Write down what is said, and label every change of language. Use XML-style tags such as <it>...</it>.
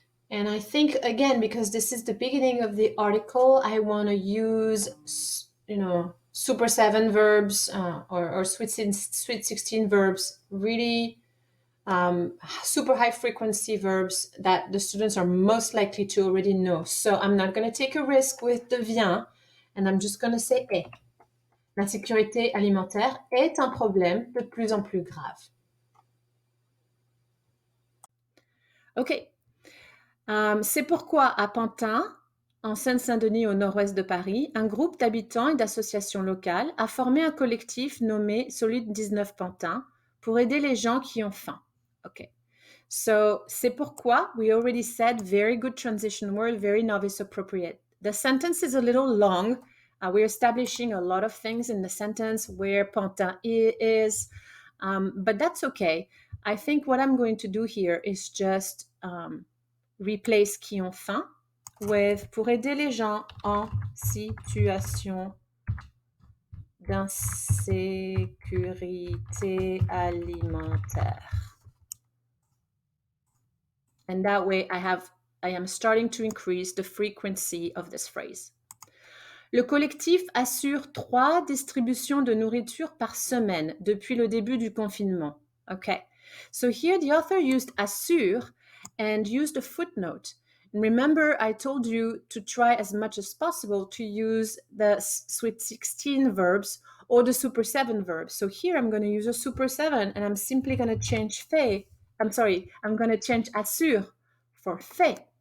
<en>And I think, again, because this is the beginning of the article, I want to use, super 7 verbs or sweet 16 verbs, really super high frequency verbs that the students are most likely to already know. So I'm not going to take a risk with devient, and I'm just going to say est.</en> <fr>L'insécurité alimentaire est un problème de plus en plus grave. OK. C'est pourquoi à Pantin, en Seine-Saint-Denis au nord-ouest de Paris, un groupe d'habitants et d'associations locales a formé un collectif nommé Solide 19 Pantin pour aider les gens qui ont faim. OK.</fr> <en>So,</en> <fr>c'est pourquoi,</fr> <en>we already said, very good transition word, very novice appropriate. The sentence is a little long. We're establishing a lot of things in the sentence, where Pantin is, but that's okay. I think what I'm going to do here is just replace</en> <fr>qui ont faim</fr> <en>with</en> <fr>pour aider les gens en situation d'insécurité alimentaire.</fr> <en>And that way I am starting to increase the frequency of this phrase.</en> <fr>Le collectif assure 3 distributions de nourriture par semaine depuis le début du confinement.</fr> <en>Okay, so here the author used assure and used a footnote. And remember, I told you to try as much as possible to use the Sweet 16 verbs or the Super 7 verbs. So here I'm going to use a Super 7 and I'm simply going to change I'm going to change assure for fait.</en>